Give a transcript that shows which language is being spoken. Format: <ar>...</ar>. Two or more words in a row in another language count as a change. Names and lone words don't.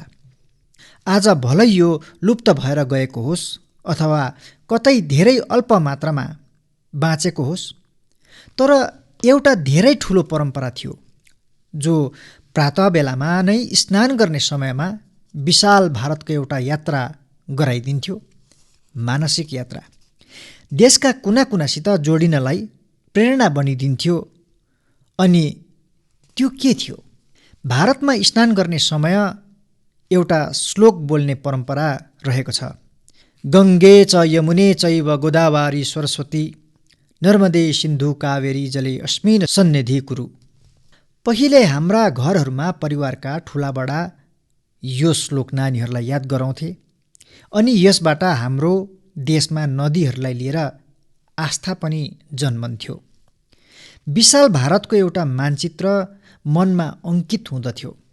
<ne>आज भलै यो लुप्त भएर गएको होस् अथवा कतै धेरै अल्प मात्रामा बाँचेको होस्, तर एउटा धेरै ठुलो परम्परा थियो जो प्रातः बेलामा नै स्नान गर्ने समयमा विशाल भारतको एउटा यात्रा गराइदिन्थ्यो, मानसिक यात्रा। देशका कुना कुनासित जोडिनलाई प्रेरणा बनिदिन्थ्यो। अनि त्यो के थियो? भारतमा स्नान गर्ने समय एउटा श्लोक बोल्ने परम्परा रहेको छ।</ne> <sa>गङ्गे च यमुने चैव गोदावरी सरस्वती नर्मदे सिन्धु कावेरी जले अस्मिन् सन्निधि कुरु।</sa> <ne>पहिले हाम्रा घरहरूमा परिवारका ठुलाबडा यो श्लोक नानीहरूलाई याद गराउँथे। अनि यसबाट हाम्रो देशमा नदीहरूलाई लिएर आस्था पनि जन्मन्थ्यो। विशाल भारतको एउटा मानचित्र मनमा अङ्कित हुँदथ्यो।</ne>